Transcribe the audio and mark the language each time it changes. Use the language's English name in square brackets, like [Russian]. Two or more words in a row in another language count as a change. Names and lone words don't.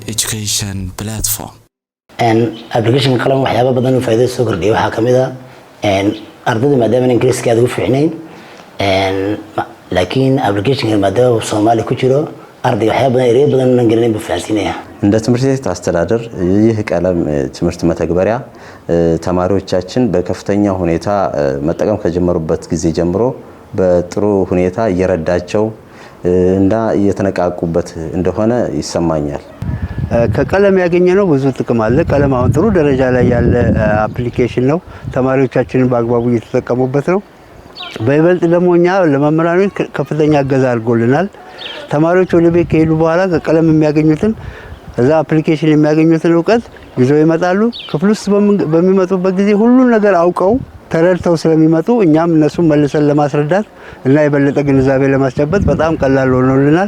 [English] education platform. [Somali] application qalam waxyaabo badan oo faa'iido soo kordhiyo waxa kamida ardayda maadaama Ingiriiska aad ugu fiicnayn laakiin application maadaama Soomaali ku jiro ardayga waxyaabo badan erey badan aan garanay buu fahansiinaya [Amharic] እንደ ትምህርት ቤት አስተዳደር ይህ ቀለም ትምህርት መተግበሪያ ተማሪዎቻችን በከፍተኛ ሁኔታ መጠቀም ከጀመሩበት ጊዜ ጀምሮ በጥሩ ሁኔታ እየረዳቸው እና እየተነቃቁበት እንደሆነ ይሰማኛል። ከቀለም ያገኘነው ብዙ ጥቅም አለ። ቀለም አሁን ጥሩ ደረጃ ላይ ያለ አፕሊኬሽን ነው። ተማሪዎቻችንን በአግባቡ እየተጠቀሙበት ነው። በይበልጥ ደግሞ እኛ ለመምህራኖች ከፍተኛ እገዛ አድርጎልናል። ተማሪዎች ወደ ቤት ከሄዱ በኋላ ከቀለም የሚያገኙትን እዛ አፕሊኬሽን የሚያገኙትን ዕውቀት ይዘው ይመጣሉ። ክፍል ውስጥ በሚመጡበት ጊዜ ሁሉ ነገር አውቀው ተረድተው ስለሚመጡ እኛም እነሱን መልሰን ለማስረዳት እና የበለጠ ግንዛቤ ለማስጨበጥ በጣም ቀላል ሆኖልናል።